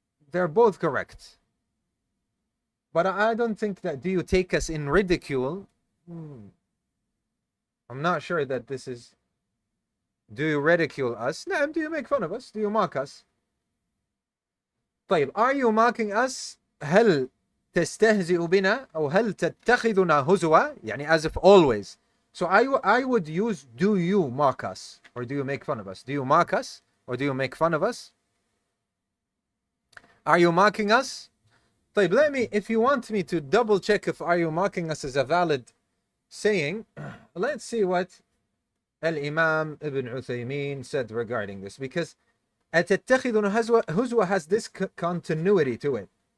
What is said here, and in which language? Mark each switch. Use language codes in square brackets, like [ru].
[en] They're both correct. But I don't think that do you take us in ridicule? I'm not sure that this is. Do you ridicule us? No, do you make fun of us? Do you mock us? طيب, are you mocking us? [ar] هل تستهزئ بنا أو هل تتخذنا هزوا? [en] يعني as if always. So I would use do you mock us or do you make fun of us? Do you mock us or do you make fun of us? Are you mocking us? طيب, if you want me to double check if are you mocking us is a valid saying, let's see what Al-Imam Ibn Uthaymeen said regarding this, because [ar] أتتخذنا هزوا [en] has this continuity to it.